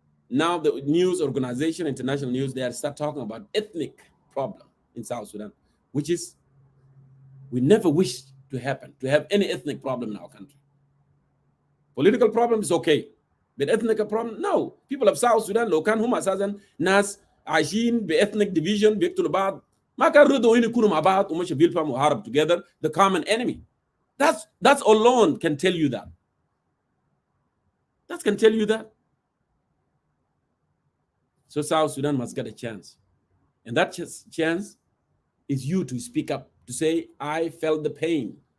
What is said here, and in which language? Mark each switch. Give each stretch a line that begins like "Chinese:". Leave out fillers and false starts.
English: Now the news organization, international news, they are start talking about ethnic problem in South Sudan, which is we never wish to happen, to have any ethnic problem in our country. Political problem is okay, but ethnic problem, no. People of South Sudan,
Arabic: لو كان هم أساسا ناس عايشين بethnic division بيقتلوا بعض ما كان رضوا إنه يكونوا مع بعض ومش بيلفوا وحارب
English: together, the common enemy. That's alone can tell you that. That can tell you that. So South Sudan must get a chance. And that chance is you to speak up, to say, I felt the pain.